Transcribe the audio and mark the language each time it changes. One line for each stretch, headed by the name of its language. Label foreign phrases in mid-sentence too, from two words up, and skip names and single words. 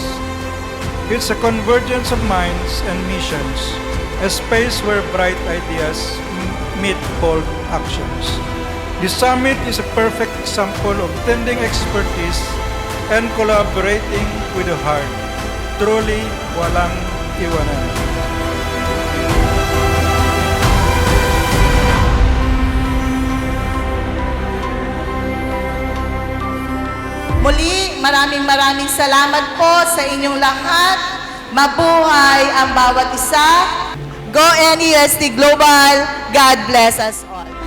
English: It's a convergence of minds and missions, a space where bright ideas meet bold actions. The summit is a perfect example of blending expertise and collaborating with the heart. Truly,
Filipino: walang iwanan. Muli, maraming salamat po sa inyong lahat. Mabuhay ang bawat isa.
English: Go NEUST Global. God bless us all.